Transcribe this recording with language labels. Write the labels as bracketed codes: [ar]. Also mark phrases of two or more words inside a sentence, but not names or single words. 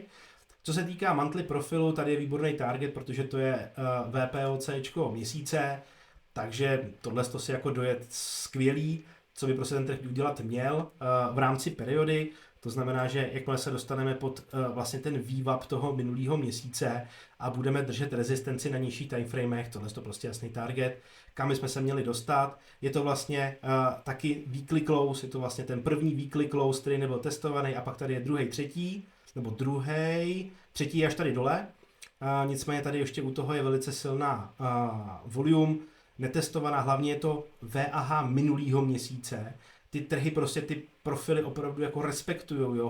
[cs] Co se týká monthly profilu, tady je výborný target, protože to je VPOCčko měsíce, takže tohle to si jako dojet skvělý, co by prostě ten trh udělat měl v rámci periody. To znamená, že jakmile se dostaneme pod vlastně ten vývap toho minulého měsíce a budeme držet rezistenci na nižších timeframech, tohle je to prostě jasný target, kam jsme se měli dostat. Je to vlastně taky [en] weekly close, [cs] je to vlastně ten první [en] weekly close, [cs] který nebyl testovaný, a pak tady je třetí až tady dole. Nicméně tady ještě u toho je velice silná volume, netestovaná, hlavně je to VAH minulýho měsíce. Ty trhy prostě ty profily opravdu jako respektujou, jo?